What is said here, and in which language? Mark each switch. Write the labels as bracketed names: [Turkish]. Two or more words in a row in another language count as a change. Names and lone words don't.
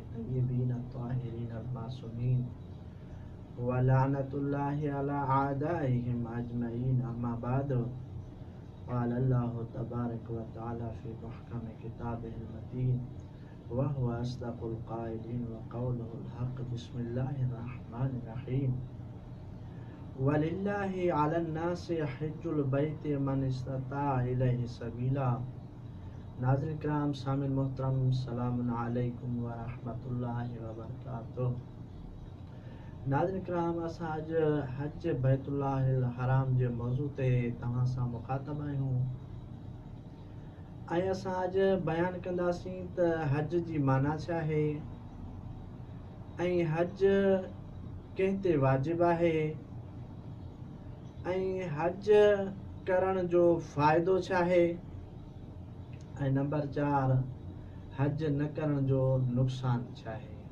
[Arabic] الطيبين الطاهرين المعصومين ولعنة الله على أعدائهم أجمعين أما بعد قال الله تبارك وتعالى في محكم كتابه المتين وهو أصدق القائلين وقوله الحق بسم الله الرحمن الرحيم ولله على الناس حج البيت من استطاع إليه سبيلا. [Sindhi] नाज़रीन किराम सामिन मोहतरम [Arabic] سلام عليكم ورحمة الله وبركاته. [Sindhi] नाज़रीन किराम असां अॼु हज [Arabic] بيت الله الحرام [Sindhi] जे मौज़ू ते तव्हां सां मुख़ातब आहियूं ऐं असां अॼु बयानु कंदासीं त हज जी माना छा आहे ऐं हज कंहिं ते वाजिबु आहे ऐं हज करण जो फ़ाइदो छा आहे ऐं नंबर 4 हज न करण जो नुक़सान छा आहे।